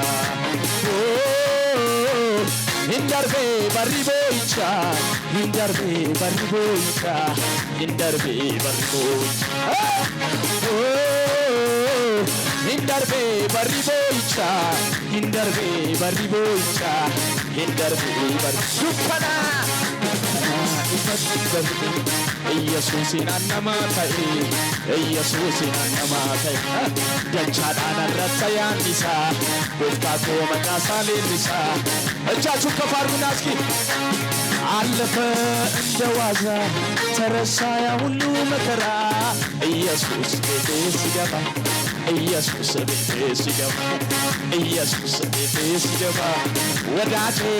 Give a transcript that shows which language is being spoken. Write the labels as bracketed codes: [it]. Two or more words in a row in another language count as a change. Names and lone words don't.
[om] Hindarbe barriboicha Hindarbe barriboicha Hindarbe barriboicha Hindarbe barriboicha Hindarbe barriboicha Hindarbe barriboicha Yesuusin annamaataye Yesuusin annamaataye Dachadhaan irrattayaan isaa Gooftaakoo maqaasaa leellisa [am] እጃችሁን ከፍ አድርጉና እስኪ አለፈ እንደ ዋዛ ተረሳ ያ ሁሉ መከራ ኢየሱስ ቤቴ ሲገባ ኢየሱስ ቤቴ ሲገባ ኢየሱስ ቤቴ ሲገባ ወዳጄ